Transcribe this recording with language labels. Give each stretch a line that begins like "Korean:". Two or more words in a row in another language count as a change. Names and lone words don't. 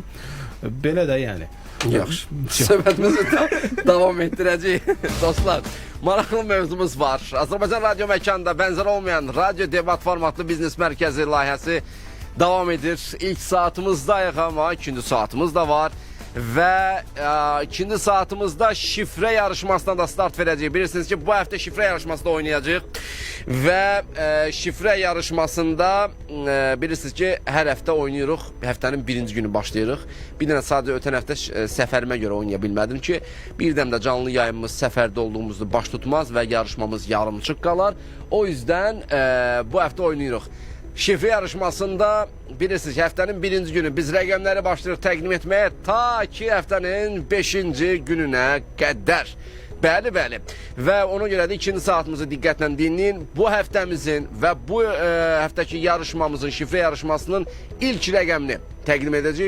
Azerbaijani: Belə də yəni. Yaxşı. Söhbətimizi davam etdirəcəyik. Dostlar, maraqlı mövzumuz var. Azərbaycan Radio Məkanında bənzər olmayan radio debat formatlı biznes mərkəzi layihəsi davam edir. İlk saatimizdayıq, amma ikinci saatimiz də var.
Turkish: ve ikinci saatimizde şifre yarışmasına da start vereceğiz. Bilirsiniz ki bu hafta şifre yarışmasında oynayacağız ve şifre yarışmasında bilirsiniz ki her hafta oynuyoruz.
Azerbaijani: Haftanın birinci günü başlayırıq. Bir dənə sadece ötən hafta səfərimə göre oynaya bilmədim ki, birdən də canlı yayımımız səfərdə olduğumuzda baş tutmaz ve yarışmamız yarımçıq qalar.
Turkish: O yüzden bu hafta oynuyoruz.
Azerbaijani: Şifre yarışmasında bilirsiniz ki haftanın birinci günü biz rəqəmləri başlayırıq təqdim etməyə ta ki haftanın 5-ci gününə qədər. Bəli, bəli. Və ona görə də ikinci saatimizi diqqətlə dinləyin. Bu həftəmizin və bu həftəki yarışmamızın, şifre yarışmasının ilk rəqəmini təqdim edəcəyik.